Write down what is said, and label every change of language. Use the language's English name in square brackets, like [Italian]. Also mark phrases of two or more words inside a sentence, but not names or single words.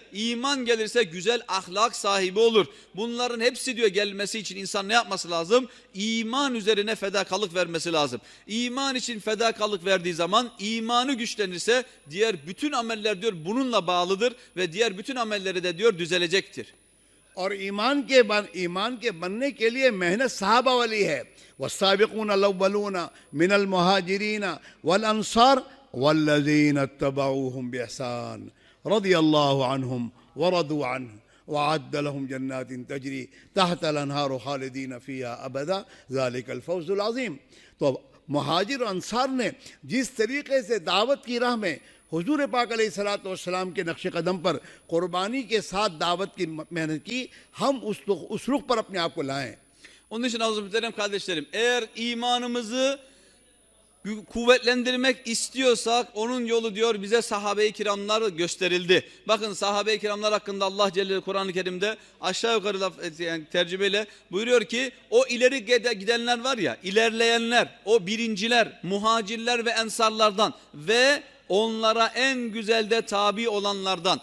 [Turkish] İman gelirse güzel ahlak sahibi olur. Bunların hepsi diyor gelmesi için insan ne yapması lazım? İman üzerine fedakarlık vermesi lazım. İman için fedakarlık verdiği zaman imanı güçlenirse diğer bütün ameller diyor bununla bağlıdır ve diğer bütün amelleri de diyor düzelecektir. [Urdu] اور ایمان کے بننے کے لیے محنت صحابہ والی ہے. [Arabic] والسابقون الأولون من المهاجرين والأنصار والذين اتبعوهم بإحسان رضي الله عنهم ورضوا عنه وأعد لهم جنات تجري تحتها الأنهار خالدين فيها أبدا ذلك الفوز العظيم. [Urdu] تو مہاجر اور انصار نے جس طریقے سے دعوت کی راہ میں حضور پاک علیہ السلام کے نقش قدم پر قربانی کے ساتھ دعوت کی محنت کی، ہم اس رخ پر اپنے آپ کو لائیں. [Turkish] Onun için aziz muhterem kardeşlerim eğer imanımızı kuvvetlendirmek istiyorsak onun yolu diyor bize sahabe-i kiramlar gösterildi. Bakın sahabe-i kiramlar hakkında Allah Celle Kur'an-ı Kerim'de aşağı yukarı yani tercümeyle buyuruyor ki o ileri gidenler var ya ilerleyenler o birinciler muhacirler ve ensarlardan ve onlara en güzel de tabi olanlardan.